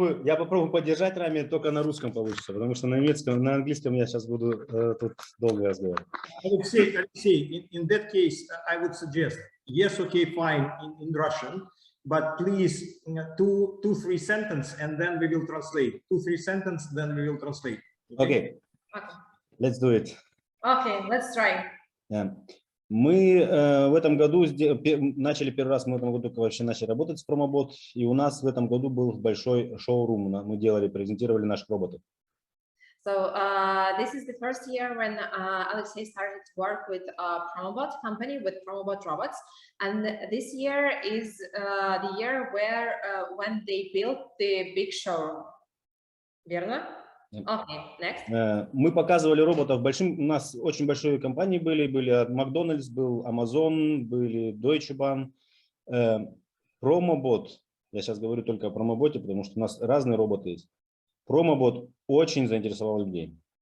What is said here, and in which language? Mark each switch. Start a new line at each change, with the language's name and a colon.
Russian: Я попробую поддержать Рами, только на русском получится, потому что на немецком, на английском я сейчас буду тут долго разговаривать.
English: Alexei, in that case, I would suggest, yes, okay, fine, in Russian, but please 2-3 sentences, and then we will translate. 2-3 sentences, then we will translate. Okay. Let's do it. Okay, let's try. Yeah.
Russian: Мы в этом году начали первый раз, мы в этом году вообще начали работать с Promobot, и у нас в этом году был большой шоурум, мы делали, презентировали наших роботов.
English: So this is the first year when Alexei started to work with Promobot company, with Promobot robots, and this year is the year where when they built the big showroom.
Russian: Верно?
English: Okay, next.
Russian: Мы показывали роботов большим, у нас очень большие компании были Макдональдс, был Amazon, были Deutsche Bahn, Promobot, я сейчас говорю только о Promoboте, потому что у нас разные роботы есть. Promobot очень заинтересовал людей.